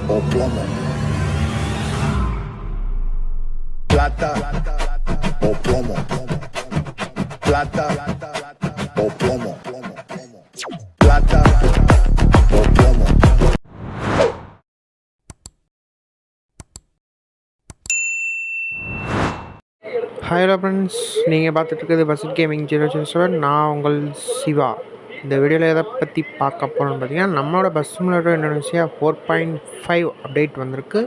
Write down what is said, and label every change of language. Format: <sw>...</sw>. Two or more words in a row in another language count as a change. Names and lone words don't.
<es>plomo. Plata o plomo. Plata o plomo. Plata o plomo.</es> <en>Hello friends,</en> <ta>நீங்கள் பார்த்துட்டு இருக்கிறது பஸ்ட் கேமிங் 007. நான் உங்கள் சிவா. இந்த வீடியோவில் எதை பற்றி பார்க்க போகிறோம்னு பார்த்தீங்கன்னா, நம்மளோட பஸ் சிமுலேட்டர் இந்தோனேஷியா 4.5 அப்டேட் வந்திருக்கு.</ta>